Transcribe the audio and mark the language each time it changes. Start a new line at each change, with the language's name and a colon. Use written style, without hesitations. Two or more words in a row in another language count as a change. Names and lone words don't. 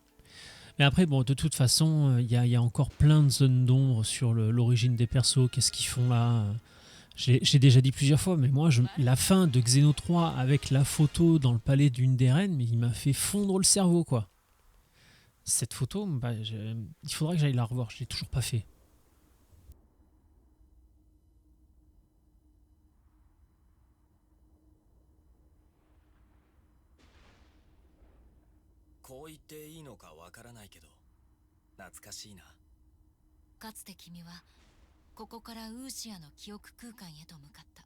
French: Mais après, bon, de toute façon, il y a encore plein de zones d'ombre sur l'origine des persos, qu'est-ce qu'ils font là. J'ai déjà dit plusieurs fois, mais moi, la fin de Xeno 3 avec la photo dans le palais d'une des reines, mais il m'a fait fondre le cerveau, quoi. Cette photo, bah, il faudra que j'aille la revoir, je l'ai toujours pas fait.
Japanese: こう言っていいのかわからないけど、懐かしいな。かつて君はここからウーシアの記憶空間へと向かった。